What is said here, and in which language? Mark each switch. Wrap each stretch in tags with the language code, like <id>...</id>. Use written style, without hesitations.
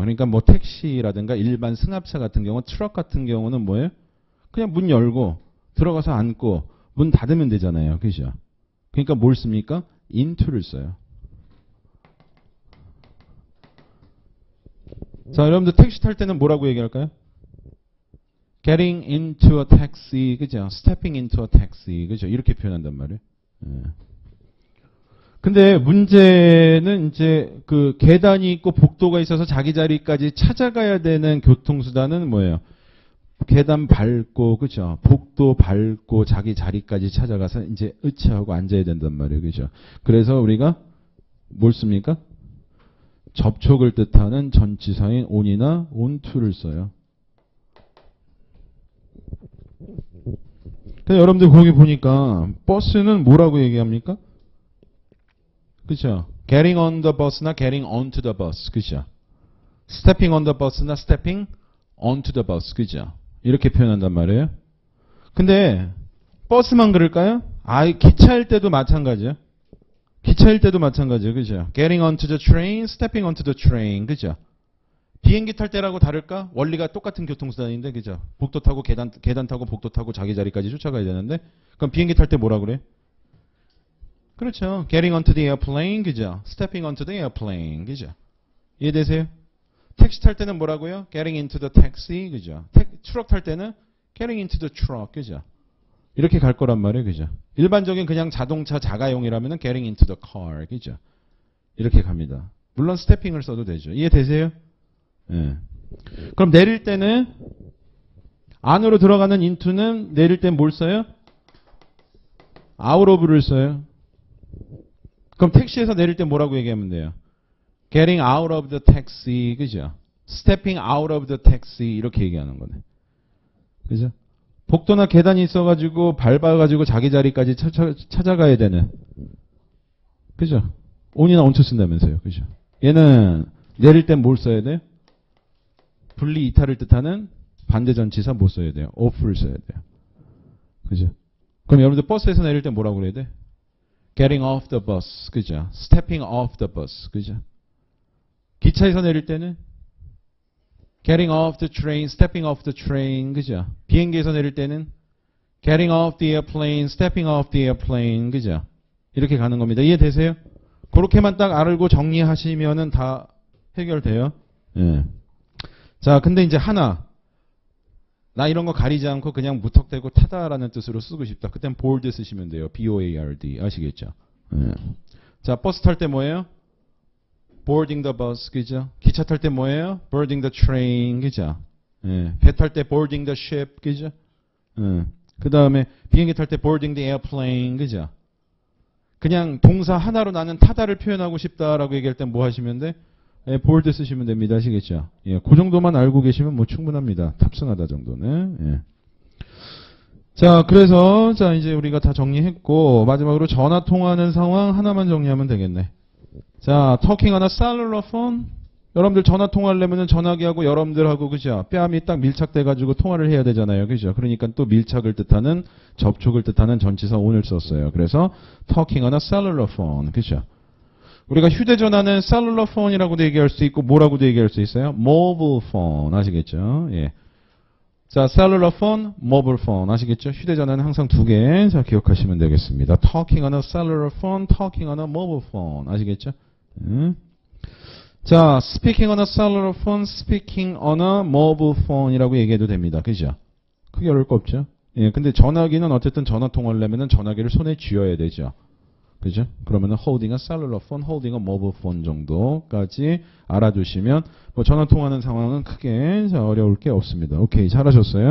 <ko>그러니까 뭐 택시라든가 일반 승합차 같은 경우, 트럭 같은 경우는 뭐예요? 그냥 문 열고 들어가서 앉고 문 닫으면 되잖아요. 그죠? 그러니까 뭘 씁니까? into를 써요. 자, 여러분들 택시 탈 때는 뭐라고 얘기할까요?</ko> <en>getting into a taxi, 그죠? stepping into a taxi, 그죠?</en> <ko>이렇게 표현한단 말이에요. 예. 근데 문제는 이제 그 계단이 있고 복도가 있어서 자기 자리까지 찾아가야 되는 교통수단은 뭐예요? 계단 밟고, 그죠? 복도 밟고 자기 자리까지 찾아가서 이제 으치하고 앉아야 된단 말이에요. 그죠? 그래서 우리가 뭘 씁니까? 접촉을 뜻하는 전치사인 on이나 onto를 써요. 근데 여러분들 거기 보니까 버스는 뭐라고 얘기합니까? 그죠?</ko> <en>getting on the bus나 getting onto the bus. 그죠? stepping on the bus나 stepping onto the bus. 그죠?</en> <ko>이렇게 표현한단 말이에요. 근데 버스만 그럴까요? 기차일 때도 마찬가지예요. 기차일 때도 마찬가지예요. 그죠?</ko> <en>getting onto the train, stepping onto the train.</en> <ko>그죠? 비행기 탈 때라고 다를까? 원리가 똑같은 교통수단인데, 그죠? 복도 타고 계단 타고 복도 타고 자기 자리까지 쫓아가야 되는데, 그럼 비행기 탈 때 뭐라 그래?</ko> <en>그렇죠. getting onto the airplane, 그죠? stepping onto the airplane, 그죠?</en> <ko>이해되세요? 택시 탈 때는 뭐라고요?</ko> <en>getting into the taxi, 그죠?</en> <ko>트럭 탈 때는</ko> <en>getting into the truck,</en> <ko>그죠? 이렇게 갈 거란 말이에요, 그죠? 일반적인 그냥 자동차 자가용이라면은</ko> <en>getting into the car,</en> <ko>그죠? 이렇게 갑니다. 물론 stepping을 써도 되죠. 이해되세요? 예. 그럼 내릴 때는 안으로 들어가는 into는 내릴 때 뭘 써요? out of를 써요. 그럼 택시에서 내릴 때 뭐라고 얘기하면 돼요?</ko> <en>getting out of the taxi, 그죠? stepping out of the taxi</en> <ko>이렇게 얘기하는 거네. 그죠? 복도나 계단이 있어가지고 밟아가지고 자기 자리까지 찾아가야 되는, 그죠? on이나 onto 쓴다면서요, 그죠? 얘는 내릴 땐 뭘 써야 돼요? 분리 이탈을 뜻하는 반대전치사 뭐 써야 돼요? off를 써야 돼요. 그죠? 그럼 여러분들 버스에서 내릴 때 뭐라고 그래야 돼?</ko> <en>getting off the bus, 그죠? stepping off the bus, 그죠?</en> <ko>기차에서 내릴 때는</ko> <en>getting off the train, stepping off the train, 그죠?</en> <ko>비행기에서 내릴 때는</ko> <en>getting off the airplane, stepping off the airplane, 그죠?</en> <ko>이렇게 가는 겁니다. 이해되세요? 그렇게만 딱 알고 정리하시면은 다 해결돼요. 예. 자, 근데 이제 하나, 나 이런 거 가리지 않고 그냥 무턱대고 타다라는 뜻으로 쓰고 싶다. 그땐 board 쓰시면 돼요. B-O-A-R-D. 아시겠죠? 예. 자, 버스 탈 때 뭐예요?</ko> <en>boarding the bus,</en> <ko>그죠? 기차 탈 때 뭐예요?</ko> <en>boarding the train,</en> <ko>그죠? 예, 배 탈 때</ko> <en>boarding the ship,</en> <ko>그죠? 그 다음에 비행기 탈 때</ko> <en>boarding the airplane,</en> <ko>그죠? 그냥 동사 하나로 나는 타다를 표현하고 싶다라고 얘기할 땐 뭐 하시면 돼? 예, board 쓰시면 됩니다. 아시겠죠? 예, 그 정도만 알고 계시면 뭐 충분합니다. 탑승하다 정도는. 예. 자, 그래서 자 이제 우리가 다 정리했고 마지막으로 전화 통화하는 상황 하나만 정리하면 되겠네.</ko> <en>자, talking on a cellular phone.</en> <ko>여러분들 전화 통화하려면 전화기하고 여러분들하고 그죠? 뺨이 딱 밀착돼가지고 통화를 해야 되잖아요. 그죠? 그러니까 또 밀착을 뜻하는 접촉을 뜻하는 전치사 on을 썼어요.</ko> <en>그래서 talking on a cellular phone.</en> <ko>그죠? 우리가 휴대전화는 cellular phone이라고도 얘기할 수 있고 뭐라고도 얘기할 수 있어요?</ko> <en>mobile phone. 아시겠죠? 예. 자, cellular phone, mobile phone. 아시겠죠?</en> <ko>휴대전화는 항상 두 개. 자, 기억하시면 되겠습니다.</ko> <en>talking on a cellular phone, talking on a mobile phone.</en> <ko>아시겠죠?</ko> <en>자, speaking on a cellular phone, speaking on a mobile phone</en> <ko>이라고 얘기해도 됩니다. 그죠? 크게 어려울 거 없죠? 예, 근데 전화기는 어쨌든 전화 통화를 하려면 전화기를 손에 쥐어야 되죠. 그죠? 그러면은</ko> <en>holding a cellular phone, holding a mobile phone</en> <ko>정도까지 알아두시면 뭐 전화 통화하는 상황은 크게 어려울 게 없습니다. 오케이, 잘하셨어요.</ko>